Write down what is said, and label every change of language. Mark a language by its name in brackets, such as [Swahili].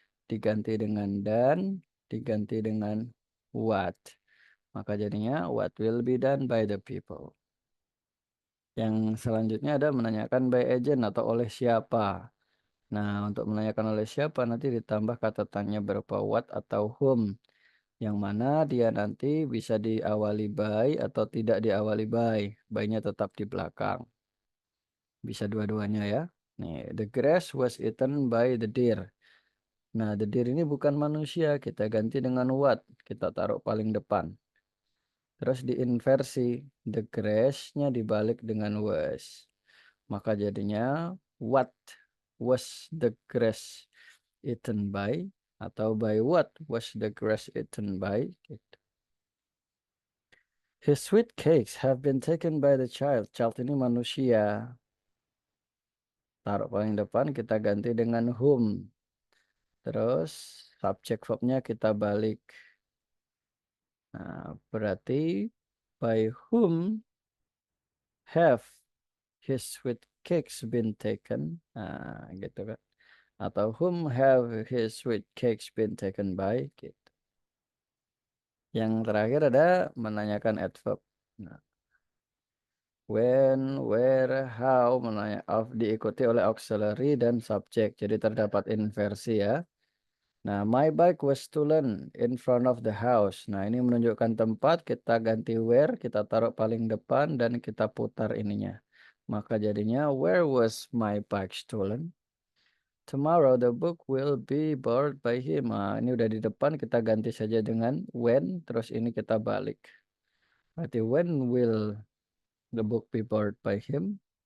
[Indonesian] Diganti dengan dan, diganti dengan what. Maka jadinya [English] what will be done by the people. [Indonesian] Yang selanjutnya ada menanyakan by agent atau oleh siapa. Nah, untuk menanyakan oleh siapa nanti ditambah kata tanya berupa what atau whom. Yang mana dia nanti bisa diawali by atau tidak diawali by. By-nya tetap di belakang. Bisa dua-duanya ya. Nih, the grass was eaten by the deer. Nah, the deer ini bukan manusia. Kita ganti dengan what. Kita taruh paling depan. Terus diinversi. The grass-nya dibalik dengan was. Maka jadinya [English] what was the grass eaten by, [Indonesian] atau [English] by what was the grass eaten by gitu. His sweet cakes have been taken by the child. [Indonesian] Child ini manusia. Taruh paling depan kita ganti dengan whom. Terus subject verbnya kita balik. Nah, berarti [English] by whom have his sweet cakes been taken? [Indonesian] Nah, gitu kan. Atau [English] whom have his sweet cakes been taken by? [Indonesian] Gitu. Yang terakhir ada menanyakan adverb. Nah, when, where, how diikuti oleh auxiliary dan subject. Jadi terdapat inversi ya. Nah, [English] my bike was stolen in front of the house. [Indonesian] Nah, ini menunjukkan tempat, kita ganti where, kita taruh paling depan dan kita putar ininya. Maka jadinya [English] where was my bike stolen? Tomorrow the book will be borrowed by him. [Indonesian] Nah, ini udah di depan, kita ganti saja dengan when, terus ini kita balik. Berarti [English] when will the book be borrowed by him?